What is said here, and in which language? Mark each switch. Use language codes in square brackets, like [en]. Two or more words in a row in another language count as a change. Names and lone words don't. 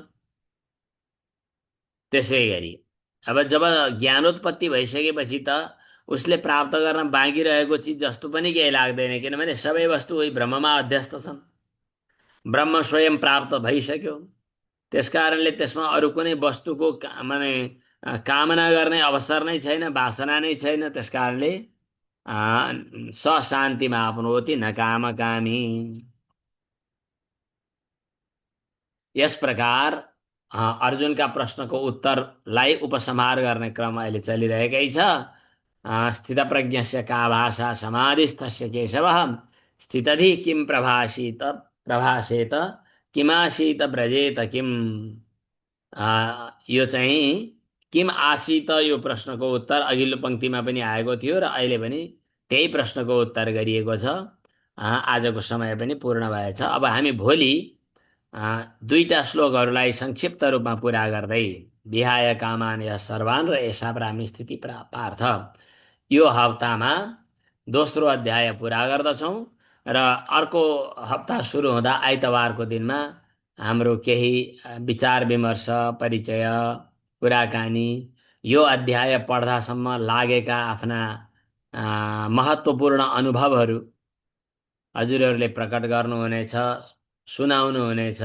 [ne] त्यसै गरी अब जब ज्ञानोत्पत्ति भइसकेपछि त उसले प्राप्त गर्न बाँकी रहेको चिज जस्तो पनि केही लाग्दैन, किनभने सबै वस्तु उही ब्रह्ममा अध्यस्त छन्, ब्रह्म स्वयं प्राप्त भइसक्यो। त्यसकारणले त्यसमा अरू कुनै वस्तुको माने कामना गर्ने अवसर नै छैन, वासना नै छैन। [sa] त्यसकारणले स शान्तिमा आप्नोति न कामकामी। [ne] यस प्रकार अर्जुनका प्रश्नको उत्तरलाई उपसंहार गर्ने क्रम अहिले चलिरहेकै छ। [sa] स्थितप्रज्ञस्य का भाषा समाधिस्थस्य केशवः स्थितधि किं प्रभाषेत किमासीत व्रजेत किम। [ne] यो चाहिँ [sa] किम आसीत, [ne] यो प्रश्नको उत्तर अघिल्लो पङ्क्तिमा पनि आएको थियो र अहिले पनि त्यही प्रश्नको उत्तर गरिएको छ। आजको समय पनि पूर्ण भएछ। अब हामी भोलि दुईटा श्लोकहरूलाई संक्षिप्त रूपमा पुरा गर्दै [sa] विहाय कामान यः सर्वान् [ne] र [sa] एषा ब्राह्मी स्थिति पार्थ, [ne] यो हप्तामा दोस्रो अध्याय पुरा गर्दछौँ र अर्को हप्ता सुरु हुँदा आइतबारको दिनमा हाम्रो केही विचार विमर्श, परिचय, कुराकानी यो अध्याय पढ्दासम्म लागेका आफ्ना महत्त्वपूर्ण अनुभवहरू हजुरहरूले प्रकट गर्नुहुनेछ, सुनाउनुहुनेछ।